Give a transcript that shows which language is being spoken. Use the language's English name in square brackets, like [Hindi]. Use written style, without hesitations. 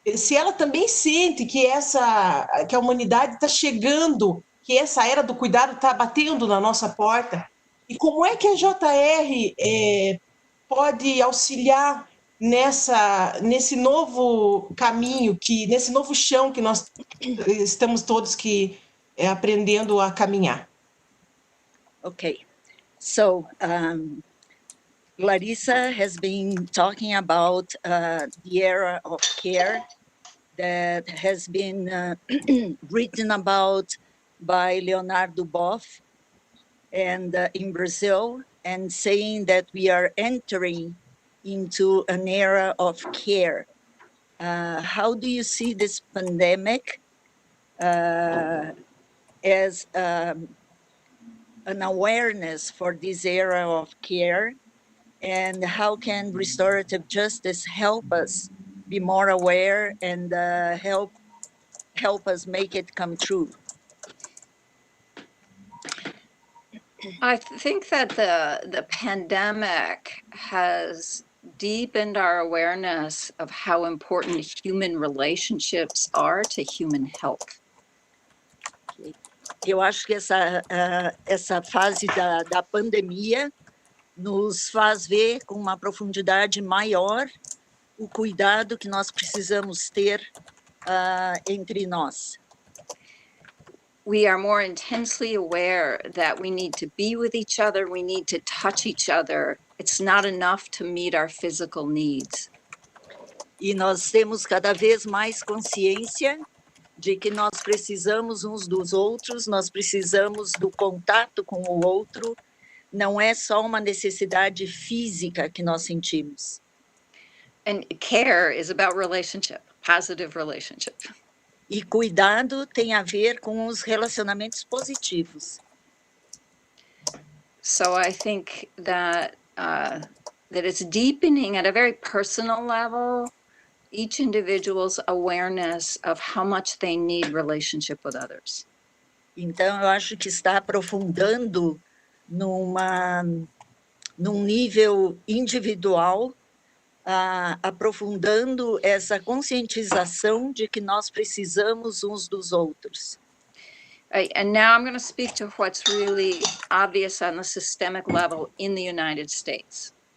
[Portuguese] se ela também sente que que a humanidade está chegando, que essa era do cuidado está batendo na nossa porta, e como é que a JR pode auxiliar nesse novo caminho, nesse novo chão que nós estamos todos aprendendo a caminhar. [English] Okay, so Laryssa has been talking about the era of care that has been written about by Leonardo Boff and in Brazil, and saying that we are entering into an era of care. How do you see this pandemic as an awareness for this era of care? And how can restorative justice help us be more aware and help us make it come true? I think that the pandemic has deepened our awareness of how important human relationships are to human health. [Portuguese] Eu acho que essa fase da pandemia nos faz ver com uma profundidade maior o cuidado que nós precisamos ter entre nós. [English] We are more intensely aware that we need to be with each other, we need to touch each other. It's not enough to meet our physical needs. [Portuguese] E nós temos cada vez mais consciência de que nós precisamos uns dos outros, nós precisamos do contato com o outro, não é só uma necessidade física que nós sentimos. [English] And care is about relationship, positive relationship. [Portuguese] E cuidado tem a ver com os relacionamentos positivos. [English] So I think that it's deepening at a very personal level each individual's awareness of how much they need relationship with others. [Portuguese] Então eu acho que está aprofundando num nível individual, aprofundando essa conscientização de que nós precisamos uns dos outros. [English] And now I'm going to speak to what's really obvious on the systemic level in the United States.